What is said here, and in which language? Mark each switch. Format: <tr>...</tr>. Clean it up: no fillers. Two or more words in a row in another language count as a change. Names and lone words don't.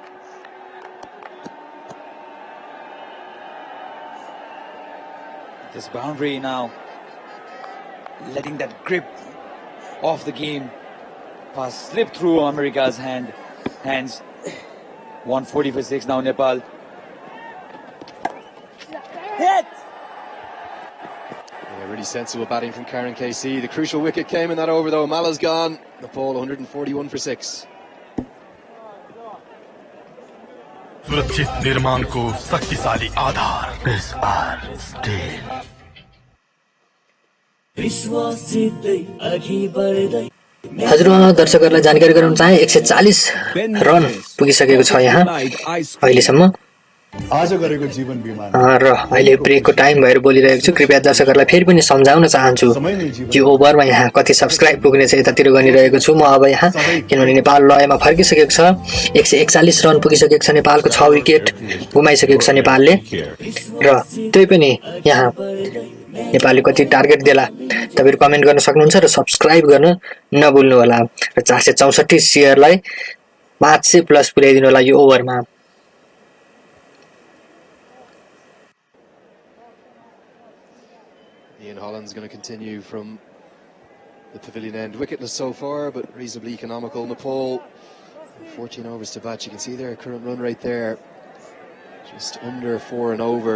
<en>This boundary now, letting that grip off the game pass slip through America's hands. 140 for 6 now, Nepal. Hit! Yeah, really sensible batting from Karen Casey. The crucial wicket came in that over though. Mala's gone. Nepal 141 for 6.</en> <ne>सुरक्षित निर्माण को शक्तिशाली आधार SR स्टील हजुर दर्शकहरूलाई जानकारी गराउन चाहे 140 रन पुगिसकेको छ यहाँ अहिलेसम्म आज गरेको जीवन बिमा र अहिले ब्रेकको टाइम भएर बोलिरहेको छु कृपया दर्शकहरूलाई फेरि पनि सम्झाउन चाहन्छु यो ओभरमा यहाँ कति सब्स्क्राइब पुग्ने छ यतातिर गनिरहेको छु म अब यहाँ किनभने नेपाल लयमा फर्किसकेको छ 141 रन पुगिसकेको छ नेपालको 6 विकेट गुमाइसकेको छ नेपालले र त्यही पनि यहाँ नेपालले कति टार्गेट देला तपाईहरु कमेन्ट गर्न सक्नुहुन्छ र सब्स्क्राइब गर्न नभुल्नु होला र 464 शेयरलाई 500 प्लस पुर्याइदिनु होला यो ओभरमा</ne> <en>Ian Holland's going to continue from the pavilion end. Wicketless so far, but reasonably economical. Nepal, 14 overs to bat. You can see their current run rate there, just under 4 and over.</en>